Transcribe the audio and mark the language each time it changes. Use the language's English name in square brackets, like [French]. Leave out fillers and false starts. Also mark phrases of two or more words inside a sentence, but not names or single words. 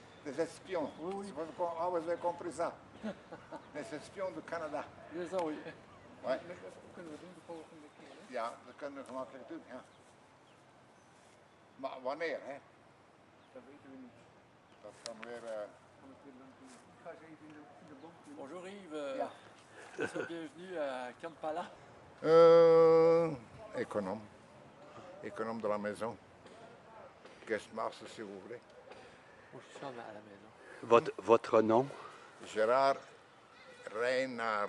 [French] des espions. Oui, oui. Ah, vous avez compris ça. Les espions du Canada. [Dutch] Ja, zo. Ouais. Kunnen we doen, de volgende keer. Hè? Ja, dat kunnen we gemakkelijk doen, ja. Maar wanneer, hè? Dat weten we niet. Dat kan weer... Kan het weer lang doen. Ik ga eens even in de boom doen. [French] Bonjour Yves. Ja. Bienvenue à Kampala. Économe. Économe de la maison. [English] Guest master, [French] si vous voulez. Moi, je suis à la maison. Votre nom? Gérard Reinhard.